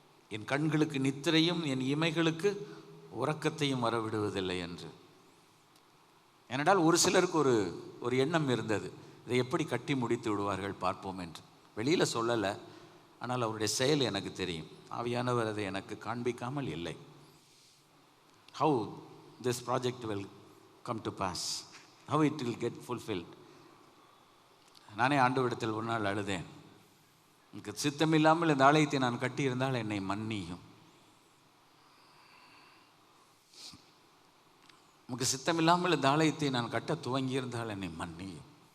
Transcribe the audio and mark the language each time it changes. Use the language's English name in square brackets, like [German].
[Tamil] என் கண்களுக்கு நித்திரையும் என் இமைகளுக்கு உறக்கத்தையும் வரவிடுவதில்லை என்று. ஏனென்றால் ஒரு சிலருக்கு ஒரு எண்ணம் இருந்தது, இதை எப்படி கட்டி முடித்து விடுவார்கள் பார்ப்போம் என்று. வெளியில் சொல்லலை, ஆனால் அவருடைய செயல் எனக்கு தெரியும். ஆவியானவர் அதை எனக்கு காண்பிக்காமல் இல்லை. [English] how this project will come to pass, how it will get fulfilled. [Tamil] நானே ஆண்டவரிடத்தில் ஒரு நாள் அழுதேன், எனக்கு சித்தமில்லாமல் இந்த ஆலயத்தை நான் கட்டியிருந்தால் என்னை மன்னியும். உனக்கு சித்தமில்லாமல் இந்த ஆலயத்தை நான் கட்ட துவங்கியிருந்தால் என்னை மன்னியும்.